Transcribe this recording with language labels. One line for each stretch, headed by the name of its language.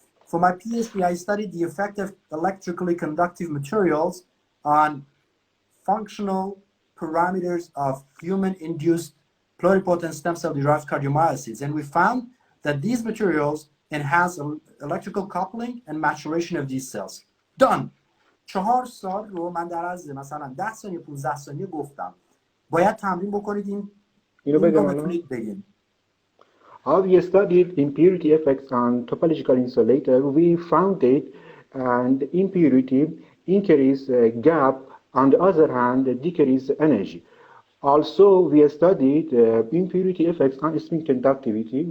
English: for my PhD I studied the effect of electrically conductive materials on functional parameters of human induced pluripotent stem cell derived cardiomyocytes, and we found that these materials enhance electrical coupling and maturation of these cells. Done.
Persian: 4 سال رو من در عرض مثلا 10 ثانیه 15 ثانیه گفتم. باید تمرین بکنید اینو بتونید بگین.
English: How we studied impurity effects on topological insulator, we found it and impurity increase gap, on the other hand decrease energy. Also we studied impurity effects on spin conductivity.